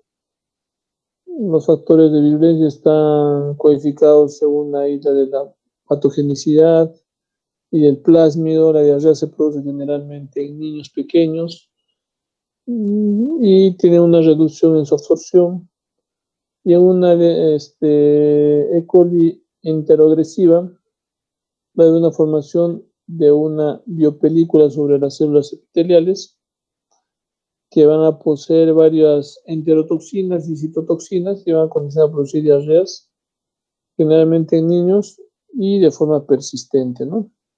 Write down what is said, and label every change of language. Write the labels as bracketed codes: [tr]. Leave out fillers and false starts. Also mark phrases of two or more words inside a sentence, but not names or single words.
[es] Los factores de virulencia están codificados según la isla de la patogenicidad y del plásmido. La diarrea se produce generalmente en niños pequeños y tiene una reducción en su absorción. Y en una E. coli enteroagresiva va a haber una formación de una biopelícula sobre las células epiteliales que van a poseer varias enterotoxinas y citotoxinas que van a condicionar a producir diarreas, generalmente en niños y de forma persistente, ¿no?